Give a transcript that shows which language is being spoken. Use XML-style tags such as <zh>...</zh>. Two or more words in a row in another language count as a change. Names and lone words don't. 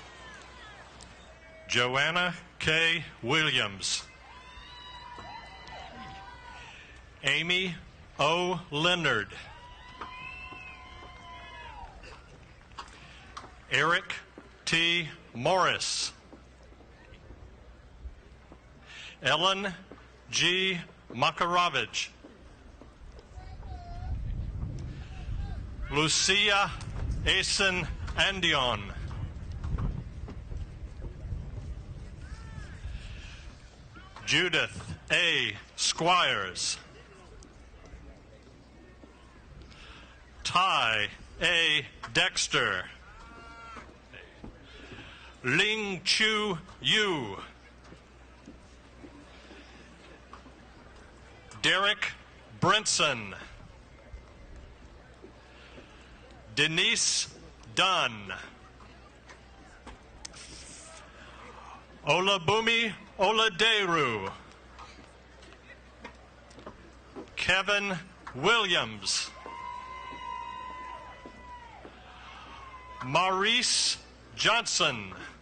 <en>Joanna K. Williams, Amy O. Leonard, Eric T. Morris, Ellen G. Makarovich, Lucia Asen Andion, Judith A. Squires, Ty A. Dexter, Ling Chu Yu, Derek Brinson, Denise Dunn, Olabumi Oladeru, Kevin Williams, Maurice Johnson,</en>